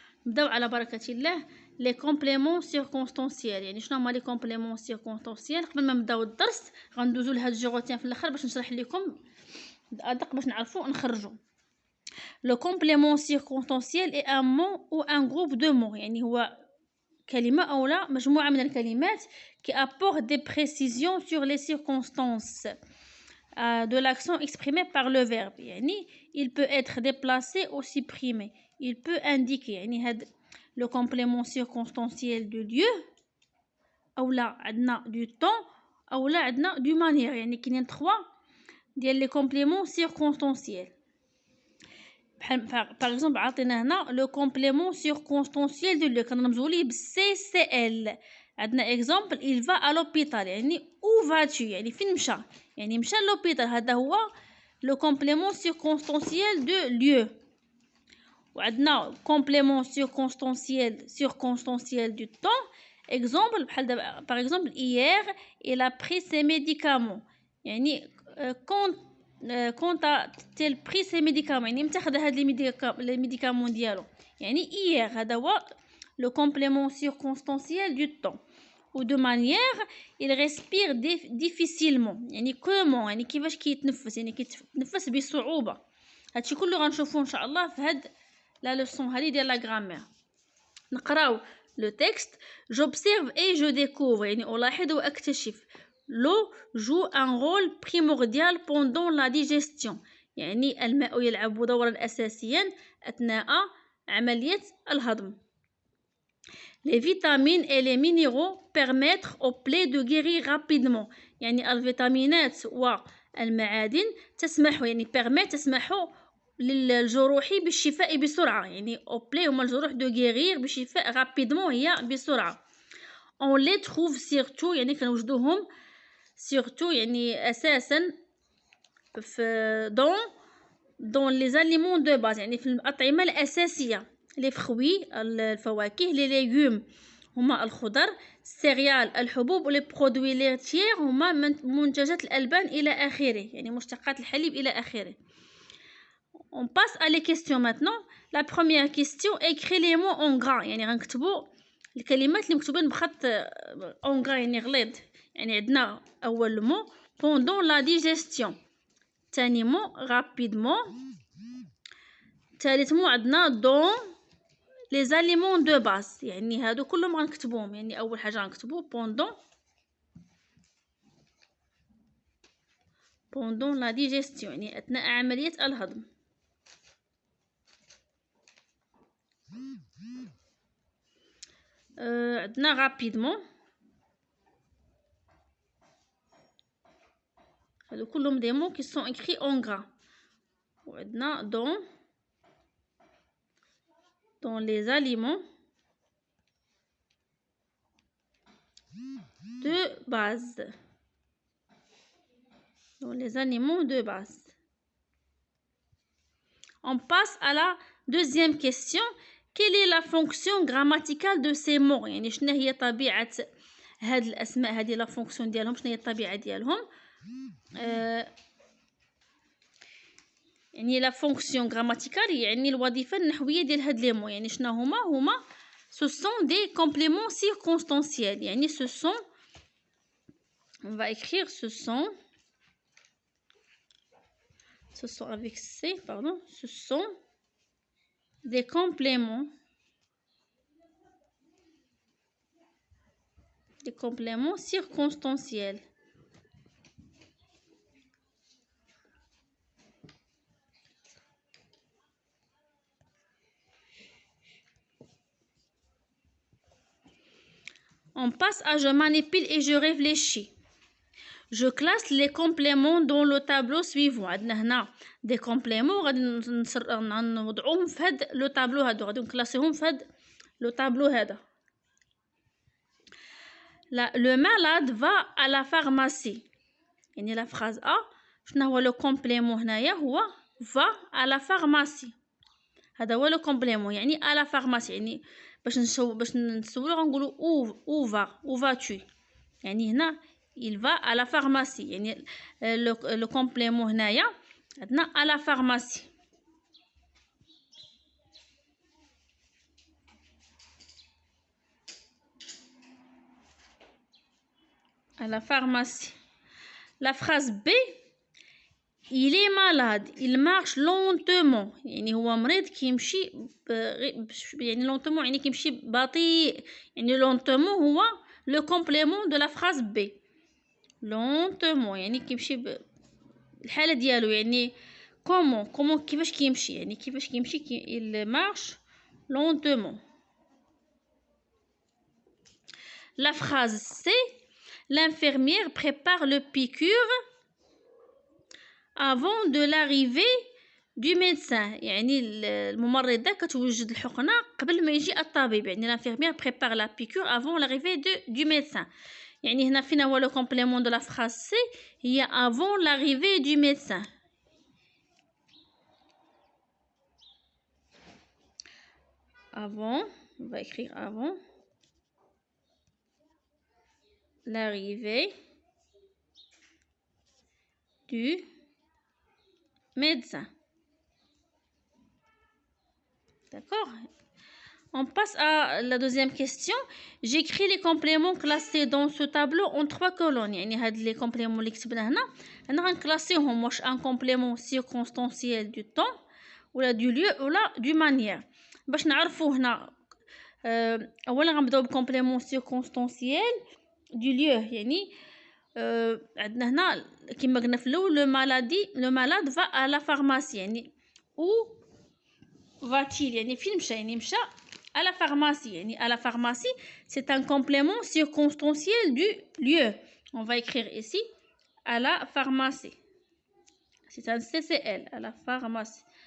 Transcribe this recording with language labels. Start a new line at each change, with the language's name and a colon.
Arabic: نبداو على بركه الله. لي كومبليمون سيركونستانسيال، يعني شنو هما لي كومبليمون سيركونستانسيال؟ قبل ما نبداو الدرس غندوزو لهاد الجغوتين في الاخر باش نشرح لكم ادق باش نعرفوا نخرجوا.
French: لو كومبليمون سيركونستانسيال اي ان مون او ان جروب دو مون،
Arabic: يعني هو كلمة أو لا مجموعة من الكلمات
French: qui apportent des précisions sur les circonstances de l'action exprimée par le verbe.
Arabic: يعني
French: il peut être déplacé ou supprimé. Il peut indiquer، يعني هاد le complément circonstanciel de lieu، أو لا عندنا du temps، أو لا عندنا du manière.
Arabic: يعني كاينين 3 ديال les compléments circonstanciels.
French: par exemple
Arabic: عطينا هنا لو كومبليمون سيركونستانسيال دو لو، كنرمزوا ليه بالسي سي ال. عندنا اكزامبل
French: il va à l'hôpital،
Arabic: يعني
French: où vas-tu،
Arabic: يعني فين مشى، يعني مشى لوبيتال. هذا هو لو كومبليمون سيركونستانسيال دو ليو. وعندنا كومبليمون سيركونستانسيال دو طون. اكزامبل بحال دابا باغ اكزامبل
French: hier il a pris ses médicaments،
Arabic: يعني كونت تيل بري سي ميديكامون، يعني متى خدا هاد لي ميديكامون ديالو، يعني
French: hier.
Arabic: هذا هو لو كومبليمون سيركونستانسيال دو طون. و دو مانيير
French: il respire difficilement،
Arabic: يعني كومون، يعني كيفاش كيتنفس، يعني كيتنفس بصعوبه. هادشي كله غنشوفوه ان شاء الله في هاد لا لوسون هادي ديال لا غرامير. نقراو لو تكست.
French: j'observe et je découvre،
Arabic: يعني الاحظ واكتشف.
French: l'eau joue un rôle primordial pendant la digestion،
Arabic: يعني الماء يلعب دورا أساسيا أثناء عملية الهضم.
French: les vitamines et les minéraux permettent aux plaies de guérir rapidement،
Arabic: يعني الفيتامينات والمعادن تسمح،
French: يعني permet
Arabic: تسمح للجروح بالشفاء بسرعة،
French: يعني aux plaies هما الجروح de guérir بالشفاء rapidement هي بسرعة. on les trouve surtout،
Arabic: يعني كنوجدوهم
French: surtout
Arabic: يعني أساسا في
French: dans les aliments de base،
Arabic: يعني في الأطعمة الأساسية.
French: les fruits
Arabic: الفواكه،
French: les légumes
Arabic: هما الخضر، السيريال الحبوب، ولي برودوي ليرتيير هما منتجات الألبان إلى آخره، يعني مشتقات الحليب إلى آخره.
French: on passe à les questions maintenant. la première question: écris les mots en gras،
Arabic: يعني غنكتبوا الكلمات اللي مكتوبين بخط
French: en gras
Arabic: يعني غليظ. يعني عندنا أول مو
French: pendant la digestion،
Arabic: ثاني مو rapidement، ثالث مو عندنا
French: dans les aliments de base،
Arabic: يعني هادو كلهم غنكتبوهم. يعني أول حاجة غنكتبو
French: pendant la digestion،
Arabic: يعني أثناء عملية الهضم. عندنا rapidement، هادو كلهم دي مو
French: qui sont écrits en gras. وعندنا dans les aliments de base، dans les aliments de base. On passe à la deuxième question. quelle est la fonction grammaticale de ces mots،
Arabic: يعني شنو هي طبيعة هاد الأسماء هادي، لا فونكسيون ديالهم، شنو هي الطبيعة ديالهم. يعني لا فونكسيون غراماتيكال يعني الوظيفة النحوية ديال هاد لي مو، يعني شنو هما
French: ce sont des compléments circonstanciels.
Arabic: يعني
French: ce sont، on va écrire ce sont avec C, pardon, ce sont des compléments circonstanciels. On passe à je manipule et je réfléchis. je classe les compléments dans le tableau suivant.
Arabic: عندنا هنا
French: des compléments
Arabic: غادي نوضعوهم في هاد لو طابلو هادو، غادي نكلاسيهم في هاد لو طابلو هذا.
French: Le malade va à la pharmacie.
Arabic: يعني لا phrase A شنو هو لو كومبليمون هنايا؟ هو
French: va à la pharmacie.
Arabic: هذا هو لو كومبليمون يعني
French: à la pharmacie.
Arabic: يعني باش نسولو غنقولو
French: où vas-tu.
Arabic: يعني هنا
French: il va à la pharmacie.
Arabic: يعني لو كومبليمون هنايا عندنا
French: à la pharmacie. À la pharmacie. La phrase B, il est malade, il marche lentement.
Arabic: يعني هو مريض كيمشي يعني lentement يعني كيمشي بطيء. يعني
French: lentement
Arabic: هو
French: le complément de la phrase B.
Arabic: lentement يعني كيمشي الحالة ديالو. يعني comment كيفاش كيمشي، يعني كيفاش كيمشي
French: il marche lentement. La phrase C, l'infirmière prépare le piqûre avant de l'arrivée du médecin.
Arabic: يعني الممرضة كتوجد الحقنة قبل ما يجي الطبيب.
French: يعني l'infirmière prépare la piqûre avant l'arrivée du médecin. يعني هنا فين هو le complément de la phrase C؟ هي avant l'arrivée du médecin. Avant, on va écrire avant l'arrivée du médecin. D'accord? On passe à la deuxième question. J'écris les compléments classés dans ce tableau en 3 colonnes.
Arabic: يعني هاد les compléments اللي كتبنا هنا أنا غنكلاسيهم واش
French: un complément circonstanciel du temps
Arabic: ولا du lieu ولا du manière. باش نعرفوا هنا أولا غنبداو بكومبليمون circonstanciel du lieu. يعني عندنا هنا كما قلنا في الأول
French: le malade va à la pharmacie.
Arabic: يعني
French: où va-t-il؟
Arabic: يعني فين مشى؟ يعني مشى
French: à la pharmacie.
Arabic: يعني
French: à la pharmacie c'est un complément circonstanciel du lieu. On va écrire ici à la pharmacie. C'est un CCL à la pharmacie.